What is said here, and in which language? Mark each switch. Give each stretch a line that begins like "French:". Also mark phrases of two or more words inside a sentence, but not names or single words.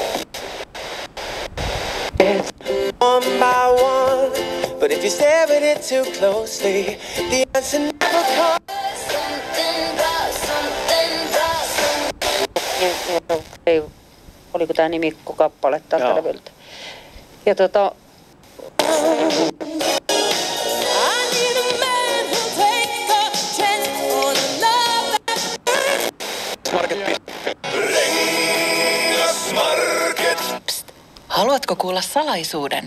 English: One by one, but if you stare at it too closely, the answer never comes.
Finnish: Ei, oliko tämä nimikkokappale tältä levyltä. Ja Haluatko kuulla salaisuuden?